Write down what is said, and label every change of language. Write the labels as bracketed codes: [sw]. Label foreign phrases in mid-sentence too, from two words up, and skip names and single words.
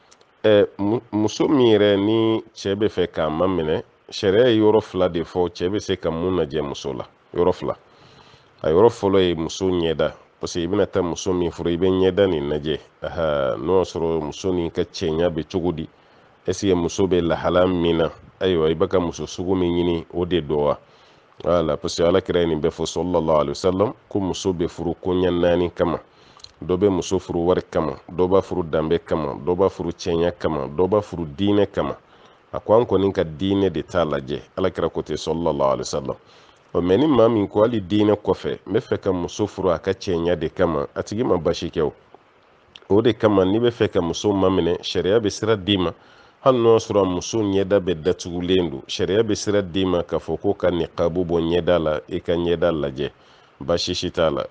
[bm] Muso min yɛrɛ ni cɛ bɛ fɛ k'a maminɛ, sariya ye yɔrɔ fila de fɔ cɛ bɛ se ka mun lajɛ muso la, yɔrɔ fila. A yɔrɔ fɔlɔ ye muso ɲɛda, [fr] parce que [bm] i bɛna taa muso min furu i bɛ ɲɛda nin lajɛ. Aha, n'o y'a sɔrɔ muso nin ka cɛɲa bɛ cogo di, [fr] est-ce que [bm] muso bɛ lahala min na, ayiwa i bɛ ka muso sugu min ɲini o de don wa. [fr] Voilà, parce que [bm] alakira ye nin bɛɛ fɔ [ar] صلى الله عليه وسلم [bm] ko muso bɛ furu koɲɛ 4 kama. Dɔ bɛ muso furu wari kama, dɔ b'a furu danbe kama, dɔ b'a furu cɛɲa kama, dɔ b'a furu diinɛ kama. A ko an kɔni ka diinɛ de t'a lajɛ, alakira ko ten [ar] صلى الله عليه وسلم. [bm] Mais ni maa min ko hali diinɛ kɔfɛ n bɛ fɛ ka muso furu a ka cɛɲa de kama, a tigi ma basi kɛ o de kama n'i bɛ fɛ ka muso maminɛ sariya bɛ sira d'i ma, hali n'o y'a sɔrɔ muso ɲɛda bɛ datugulen don, sariya bɛ sira d'i ma k'a fɔ ko ka niqabu bɔ ɲɛda la i ka ɲɛda lajɛ, basi si t'a la.